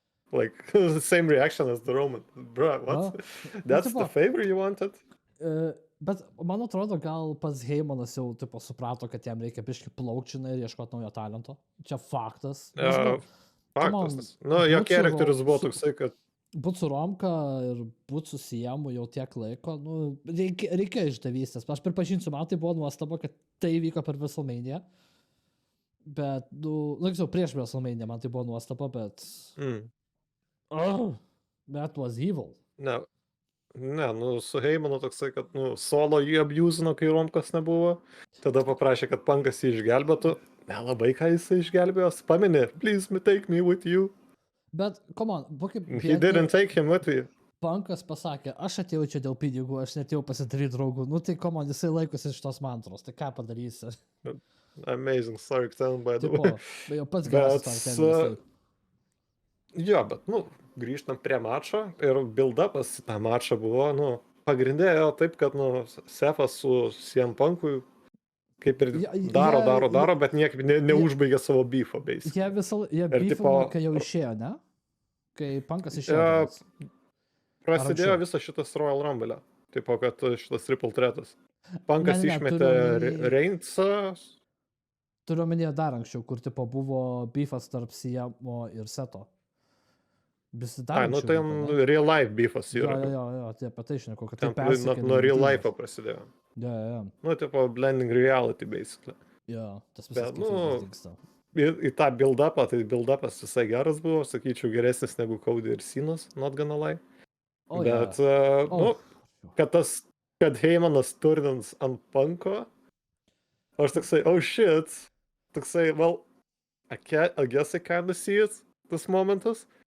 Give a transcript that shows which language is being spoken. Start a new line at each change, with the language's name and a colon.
English: Like, the same reaction as the Roman. Bro, what? That's the favor you wanted?
Lithuanian: Bet man atrodo, gal pats Heymanas jau tipo suprato, kad jam reikia biškį plaukčiną ir ieškoti naujo talento. Čia faktas. Faktas. Nu, jo charakteris buvo toksai, kad... Būt su Romka ir būt su Siemu jau tiek laiko, nu, reikia išdavystės. Aš pripažinsiu, man tai buvo nuostaba, kad tai vyko per WrestleMania. Bet, nu, laksau, prieš WrestleMania man tai buvo nuostaba, bet...
English: That was evil.
Lithuanian: Ne, nu, su Heymanu toksai, kad, nu, solo jį abusino, kai Romkas nebuvo. Tada paprašė, kad Punkas jį išgelbėtų. Nelabai ką jisai išgelbėjo.
English: Pameni, please take me with you.
Lithuanian: Bet,
English: come on,
Lithuanian: būkip...
English: He didn't take him with you.
Lithuanian: Punkas pasakė, aš atėjau čia dėl pinigų, aš netėjau pasidaryti draugų. Nu tai,
English: come on,
Lithuanian: jisai laikosi iš tos mantros. Tai ką padarysi?
English: Amazing story, by the way.
Lithuanian: Jau pats geras story. Jo, bet, nu, grįžtam prie mačo ir build-upas į tą mačą buvo, nu, pagrindėjo taip, kad, nu, Sefas su CM Punk'u kaip ir daro, bet niekaip neužbaigė savo beefo, basically. Jie beefo, kai jau išėjo, ne? Kai Punkas išėjo. Prasidėjo visas šitas Royal Rumble. Tipo, kad šitas Triple Threatas. Punkas išmetė Reignsą. Turiu omenyje dar anksčiau, kur tipo buvo beefas tarp Siemo ir Seto. Nu tai real life beefas yra. Jo, tai apie tai šneku, kad tai persikėlė. Nuo real life prasidėjo. Jo.
English: Nu, tipo, blending reality, basically.
Lithuanian: Jo, tas visas dingsta. Į tą build-upą, tai build-upas visai geras buvo, sakyčiau, geresnis negu Cody ir Cenas,
English: not gonna lie.
Lithuanian: Bet, nu, kad Heymanas turnins ant Punko, aš toksai, shit, toksai,
English: well, I guess I kinda see it,
Lithuanian: tas momentas.